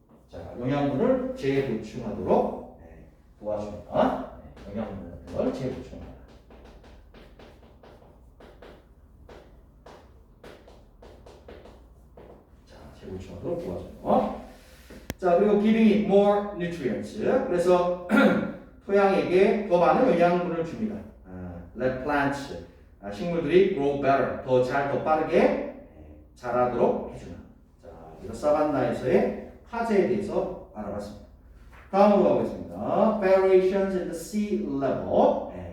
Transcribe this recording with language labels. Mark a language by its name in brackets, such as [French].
[Korean] 자, 영양분을 재보충하도록 도와줍니다. 영양분을 재보충하다. 자, 재보충하도록 도와줘요. 자, 그리고 [English] giving it more nutrients. [Korean] 그래서 토양에게 더 많은 영양분을 줍니다. [English] Let plants. [Korean] 식물들이 [English] grow better. [Korean] 더 빠르게 자라도록 해주는. 자, 이거 사반나에서의 화재에 대해서 알아봤습니다. 다음으로 가보겠습니다. [English] Variations in the sea level.